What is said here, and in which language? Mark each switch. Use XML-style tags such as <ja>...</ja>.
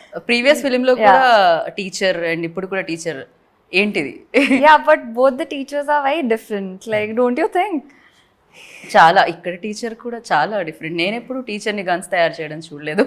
<te>Previous ఫిలింలో కూడా teacher and ఇప్పుడు కూడా టీచర్, ఏంటిది?</te> <en>Yeah, but both the teachers are very different. Like, don't you think?</en> <te>చాలా ఇక్కడ టీచర్ కూడా చాలా డిఫరెంట్. నేను ఎప్పుడు టీచర్ని గన్స్ తయారు చేయడం చూడలేదు.</te>